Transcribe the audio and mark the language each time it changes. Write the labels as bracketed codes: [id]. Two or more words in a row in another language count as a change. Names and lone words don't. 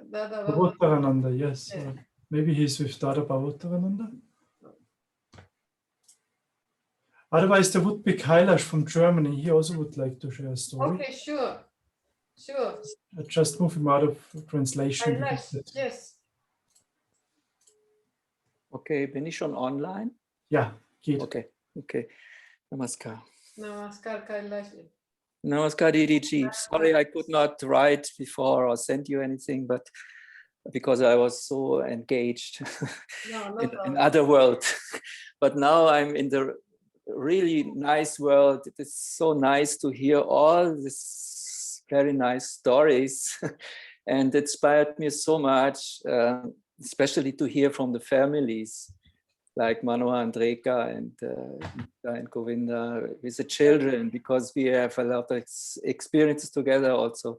[en] Bhavutarananda, yes. Maybe he's with Dada Bhavutarananda. Otherwise, there would be Kailash from Germany. He also would like to share a story. Okay, sure. Sure. I just move him out of translation. Yes. [de] Okay, bin ich schon online? Ja, geht. [hi] Okay. Namaskar. Namaskar, Kailash. Namaskar, Didi. [en] Sorry, I could not write before or send you anything, but because I was so engaged in other world. But now I'm in the really nice world. It is so nice to hear all these very nice stories, and it inspired me so much, especially to hear from the families like Manoa and Reka and Govinda with the children, because we have a lot of experiences together also.